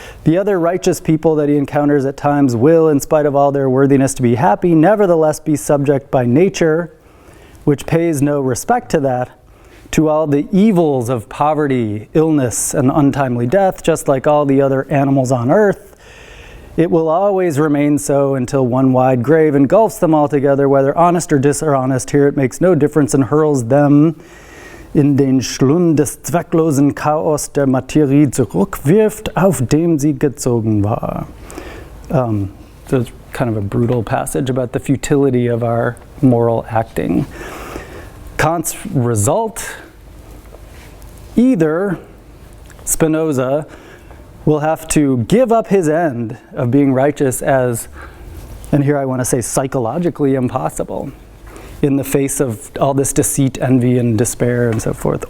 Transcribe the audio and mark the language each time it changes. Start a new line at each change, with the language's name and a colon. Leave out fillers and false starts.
English: The other righteous people that he encounters at times will, in spite of all their worthiness to be happy, nevertheless be subject by nature, which pays no respect to that, to all the evils of poverty, illness, and untimely death, just like all the other animals on earth. It will always remain so until one wide grave engulfs them altogether, whether honest or dishonest. Here it makes no difference and hurls them in
German: den Schlund des zwecklosen Chaos der Materie zurückwirft, auf dem sie gezogen war.
English: There's kind of a brutal passage about the futility of our moral acting. Kant's result, either Spinoza will have to give up his end of being righteous as, and here I want to say psychologically impossible, in the face of all this deceit, envy, and despair and so forth.